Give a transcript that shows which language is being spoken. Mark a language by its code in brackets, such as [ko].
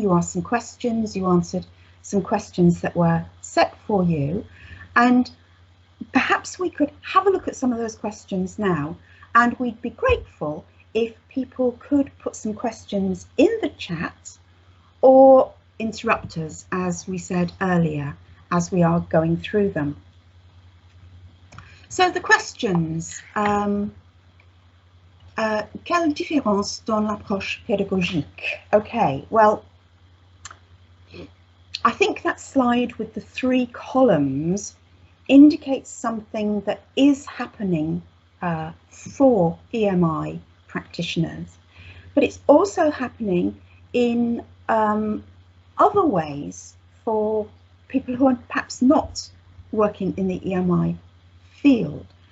[en] You asked some questions, you answered some questions that were set for you, and perhaps we could have a look at some of those questions now, and we'd be grateful if people could put some questions in the chat or interrupt us, as we said earlier, as we are going through them. So the questions, [fr] quelle différence dans l'approche pédagogique? [en] Okay, well, I think that slide with the 3 columns indicates something that is happening for EMI practitioners, but it's also happening in other ways for people who are perhaps not working in the EMI field.